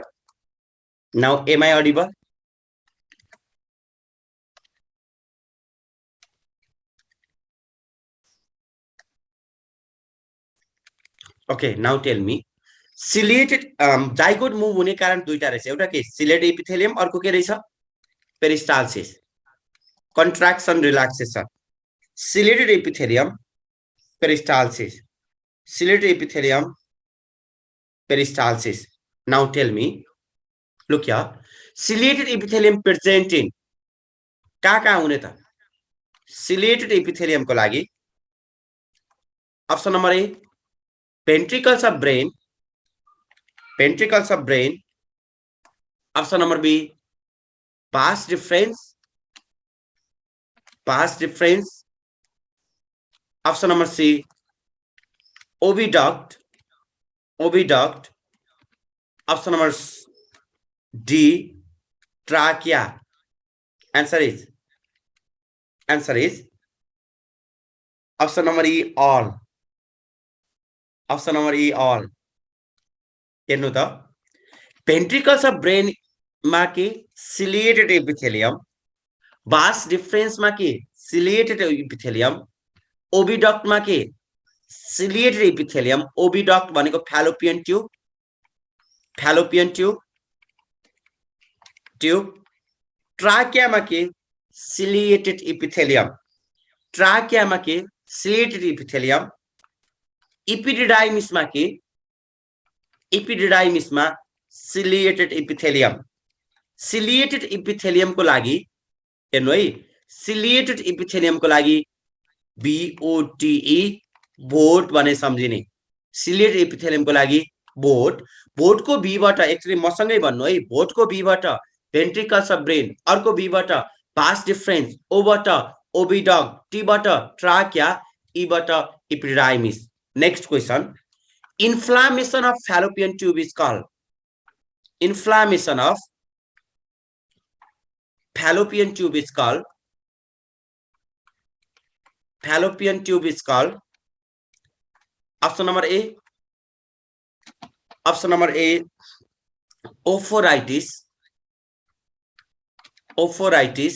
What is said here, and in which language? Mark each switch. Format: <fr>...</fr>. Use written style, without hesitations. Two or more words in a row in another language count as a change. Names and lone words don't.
<en>Now, am I audible? Okay, now tell me. Ciliated zygote move</en> <ne>हुने कारण दुईटा रहेछ एउटा के</ne> <en>ciliated epithelium</en> <ne>अर्को के रहेछ peristalsis.</ne> <en>Contraction relaxation. Ciliated epithelium peristalsis. Ciliated epithelium peristalsis. Now tell me. Look here. Ciliated epithelium present in</en> <ne>कहाँ हुने त</ne> <en>ciliated epithelium</en> <ne>को लागि</ne> <en>option number A ventricles of brain, ventricles of brain. Option number B vas deferens, vas deferens. Option number C oviduct, oviduct. Option number D trachea. Answer is option number E all. Option number E all.</en> <ne>हेर्नु त</ne> <en>ventricles of brain</en> <ne>मा के</ne> <en>ciliated epithelium, vas deferens</en> <ne>मा के</ne> <en>ciliated epithelium, oviduct</en> <ne>मा के</ne> <en>ciliated epithelium, oviduct भनेको fallopian tube, fallopian tube, trachea</en> <ne>मा के</ne> <en>ciliated epithelium, trachea</en> <ne>मा के</ne> <en>ciliated epithelium, epididymis</en> <ne>मा के</ne> <en>epididymis मा ciliated epithelium. Ciliated epithelium</en> <ne>को लागि हेर्नु है</ne> <en>ciliated epithelium</en> <ne>को लागि BOTE बोट भने सम्झिने</ne> <en>ciliated epithelium</en> <ne>को लागि बोट को B बाट एक्चुअली मसँगै भन्नु है बोट को B बाट</ne> <en>ventricles of brain</en> <ne>अर्को B बाट</ne> <en>vas deferens</en> <ne>O बाट oviduct T बाट trachea E बाट epididymis.</ne> <en>Next question. Inflammation of fallopian tube is called inflammation of fallopian tube is called fallopian tube is called option number A ophoritis, ophoritis.</en>